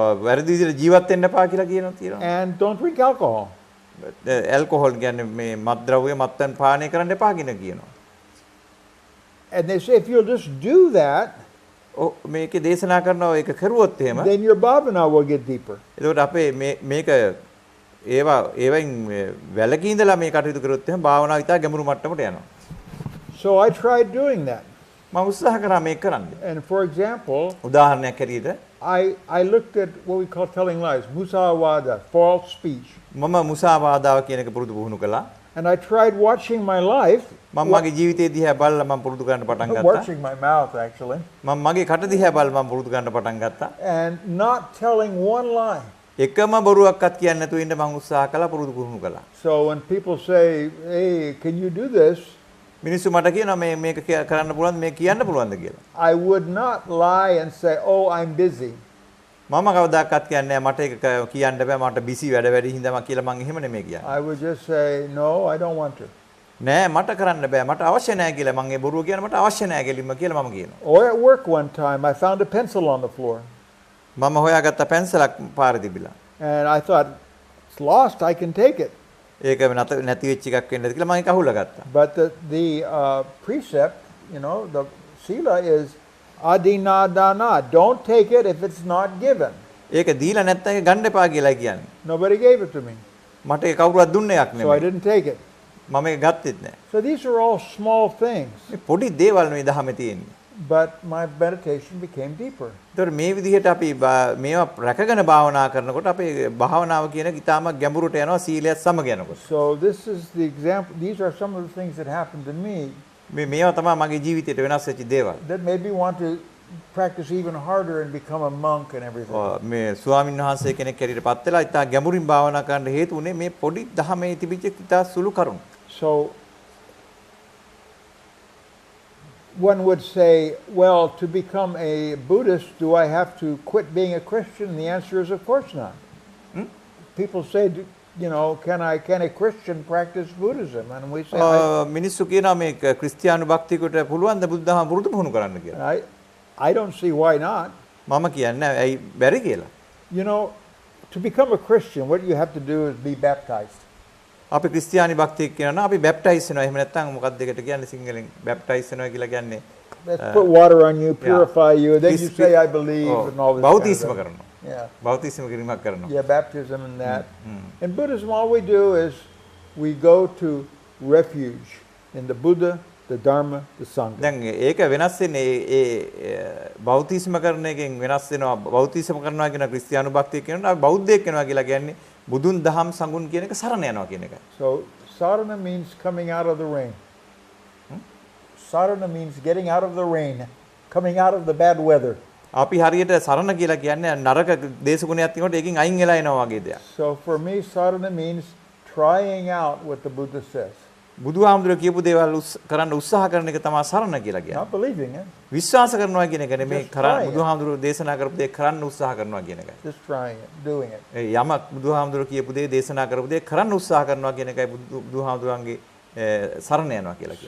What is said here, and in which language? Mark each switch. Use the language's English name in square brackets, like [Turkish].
[Sinhala] වැරදි විදිහට ජීවත් වෙන්න එපා කියලා තියෙනවා. [English] And don't drink alcohol. [Sinhala] Alcohol කියන්නේ මේ මත්ද්‍රව්‍ය මත්පැන් පානය කරන්න එපා කියනවා. [English] And they say if you'll just do that, [Sinhala] මේකේ දේශනා කරනවා ඒක කරුවොත් එහෙම [English] then your bhavana will get deeper. [Sinhala] එතකොට අපේ මේක ඒවෙන් වැලකී ඉඳලා මේ කටයුතු කරොත් එහෙම භාවනාව ඉතා ගැඹුරු මට්ටමට යනවා. [English] So I tried doing that. [Sinhala] මම උත්සාහ කරා මේක කරන්න. [English] And for example, [Sinhala] උදාහරණයක් ඇරෙයිද [English] I looked at what we call telling lies, musawada, false speech. [Sinhala] මම මුසාවාදාව කියන එක පුරුදු පුහුණු කළා. [English] And I tried watching my life. [Sinhala] මම මගේ ජීවිතය දිහා බලලා මම පුරුදු කරන්න පටන් ගත්තා. [English] Watching my mouth actually. [Sinhala] මම මගේ කට දිහා බලලා මම පුරුදු කරන්න පටන් ගත්තා. [English] And not telling one lie. [Sinhala] එකම බොරුවක්වත් කියන්නේ නැතුව ඉන්න මම උත්සාහ කළා පුරුදු පුහුණු කළා. [English] So when people say, "Hey, can you do this?" [Sinhala] මිනිස්සු මට කියනවා මේක කරන්න පුළුවන්ද මේක කියන්න පුළුවන්ද කියලා. [English] I would not lie and say, "Oh, I'm busy." [Sinhala] මම කවදාකවත් කියන්නේ මට ඒක කියන්න බෑ මට බිසි වැඩ හින්දා කියලා මම එහෙම නෙමෙයි කියන්නේ. [English] I would just say, "No, I don't want to." [Sinhala] නෑ මට කරන්න බෑ මට අවශ්‍ය නෑ කියලා මම ඒ බොරුව කියන මට අවශ්‍ය නෑ ගෙලින්ම කියලා මම කියනවා. [English] Or at work one time I found a pencil on the floor. [Sinhala] මම හොයාගත්ත පැන්සලක් පාරේ තිබිලා. [English] And I thought, "It's lost, I can take it." [Sinhala] ඒක නැති වෙච්ච එකක් වෙන්නද කියලා මම ඒක අහුලා ගත්තා. [English] But the precept, the sila is adinadana. Don't take it if it's not given. [Sinhala] ඒක දීලා නැත්නම් ඒක ගන්න එපා කියලායි කියන්නේ. [English] Nobody gave it to me. [Sinhala] මට ඒක කවුරුවත් දුන්නේ එකක් [English] So I [Sinhala] නෙමෙයි. [English] didn't take it. [Sinhala] මම ඒක ගත්තෙත් නෑ. [English] So these are all small things. [Sinhala] මේ පොඩි දේවල් මේ දහමේ තියෙන්නේ. [English] But my meditation became deeper. [Sinhala] ඒතර මේ විදිහට අපි මේවා රැකගෙන භාවනා කරනකොට අපේ භාවනාව කියන එක ඉතාම ගැඹුරට යනවා සීලයත් සමග යනකොට. [English] So this is the example. These are some of the things that happened to me [Sinhala] මේවා තමයි මගේ ජීවිතයට වෙනස් වෙච්ච දේවල්. [English] that made me want to practice even harder and become a monk and everything. [Sinhala] මේ ස්වාමීන් වහන්සේ කෙනෙක් හැටියට පත් වෙලා ඉතා ගැඹුරින් භාවනා කරන්න හේතු වුණේ මේ පොඩි දහමේ තිබිච්ච ඉතා සුළු කරුණු. [English] So one would say, well, to become a Buddhist, do I have to quit being a Christian? And the answer is, of course not. People say, can a Christian practice Buddhism? And we say, [Sinhala] මිනිස්සු කියනවා මේ ක්‍රිස්තියානි භක්තියකට පුළුවන් ද බුද්ධ ධර්ම පුරුදු පුහුණු කරන්න කියලා. [English] I don't see why not. [Sinhala] මම කියන්නේ ඇයි බැරි කියලා. [English] To become a Christian, what you have to do is be baptized. [Sinhala] අපි ක්‍රිස්තියානි භක්තිය කියනවා අපි බැප්ටයිස් වෙනවා. එහෙම නැත්නම් මොකක්ද ඒකට කියන්නේ සිංහලෙන් බැප්ටයිස් වෙනවා කියලා කියන්නේ. [English] Let's put water on you, purify you, then you say I believe and all this. [Sinhala] බෞතිස්ම කරනවා. [English] Yeah. [Sinhala] බෞතිස්ම කිරීමක් කරනවා. [English] Yeah, baptism and that. In Buddhism, all we do is we go to refuge in the Buddha, the Dharma, the Sangha. [Sinhala] දැන් ඒක වෙනස් වෙන්නේ ඒ බෞතිස්ම කරන එකෙන් වෙනස් වෙනවා. බෞතිස්ම කරනවා කියන ක්‍රිස්තියානි භක්තිය කියනවා අපි බෞද්ධයෙක් වෙනවා කියලා කියන්නේ බුදුන් දහම් සංගුණ කියන එක සරණ යනවා කියන එකයි. [English] So sarana means coming out of the rain. Sarana means getting out of the rain, coming out of the bad weather. [Sinhala] අපි හරියට සරණ කියලා කියන්නේ නරක දේශගුණයක් තියෙනකොට ඒකෙන් අයින් වෙලා එනවා වගේ දෙයක්. [English] So for me sarana means trying out what the Buddha says. [Sinhala] බුදුහාමුදුරුවෝ කියපු දේවල් කරන්න උත්සාහ කරන එක තමයි සරණ කියලා කියන්නේ. [English] Not believing it. [Sinhala] විශ්වාස කරනවා කියන එක නෙමෙයි බුදුහාමුදුරුවෝ දේශනා කරපු දේ කරන්න උත්සාහ කරනවා කියන එකයි. [English] Just trying it, doing it. [Sinhala] යමක් බුදුහාමුදුරුවෝ කියපු දේ දේශනා කරපු දේ කරන්න උත්සාහ කරනවා කියන එකයි බුදුහාමුදුරුවන්ගේ සරණ යනවා කියලා කියන්නේ.